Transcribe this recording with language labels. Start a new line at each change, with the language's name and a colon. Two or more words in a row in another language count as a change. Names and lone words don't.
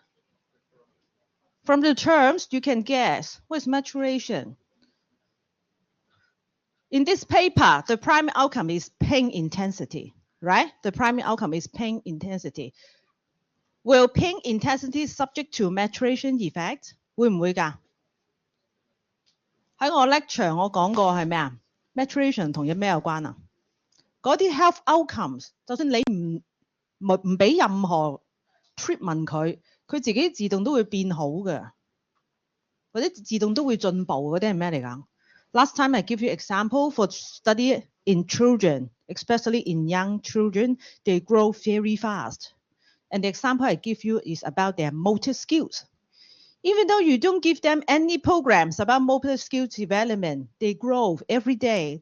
English: From the terms, you can guess what is maturation. In this paper, the primary outcome is pain intensity, right? The primary outcome is pain intensity. Will pain intensity subject to maturation effect?
Cantonese: 會唔會㗎？喺我 lecture 我講過係咩啊 ？Maturation 同有咩有關啊？嗰啲
English: health outcomes，
Cantonese: 就算你唔俾任何 treatment 佢自己自動都會變好嘅，或者自動都會進步嗰啲係咩嚟㗎？
English: Last time I give you example for study in children, especially in young children, they grow very fast. And the example I give you is about their motor skills. Even though you don't give them any programs about motor skills development, they grow every day.